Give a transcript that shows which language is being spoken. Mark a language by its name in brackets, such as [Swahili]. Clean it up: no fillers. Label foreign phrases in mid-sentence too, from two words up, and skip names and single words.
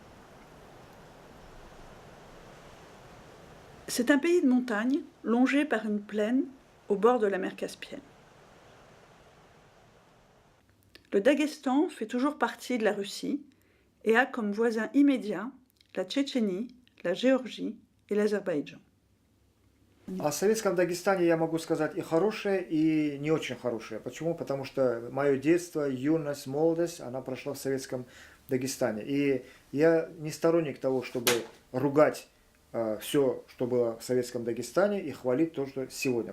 [French] C'est un pays de montagne longé par une plaine au bord de la mer Caspienne. Le Daghestan fait toujours partie de la Russie et a comme voisins immédiats la Tchétchénie, la Géorgie et l'Azerbaïdjan. [Russian] О советском Дагестане я могу сказать и хорошее, и не очень хорошее. Почему? Потому что мое детство, юность, молодость, она прошла в советском Дагестане. И я не сторонник того, чтобы ругать все, что было в советском Дагестане, и хвалить то, что сегодня.